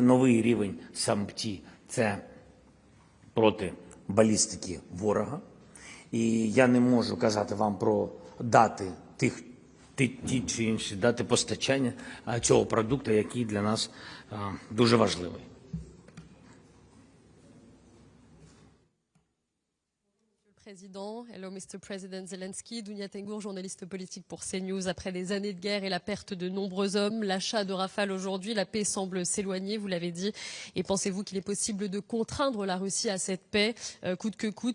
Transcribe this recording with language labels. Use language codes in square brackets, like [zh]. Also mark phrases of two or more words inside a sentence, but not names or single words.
[uk] Новий рівень САМПТІ – це проти балістики ворога. І я не можу казати вам про дати ті чи інші дати постачання цього продукту, який для нас дуже важливий. [en] Président. Hello, Mr. President Zelensky. [fr] Dounia Tengour, journaliste politique pour CNews. Après des années de guerre et la perte de nombreux hommes, l'achat de Rafale aujourd'hui, la paix semble s'éloigner, vous l'avez dit. Et pensez-vous qu'il est possible de contraindre la Russie à cette paix, coûte que coûte?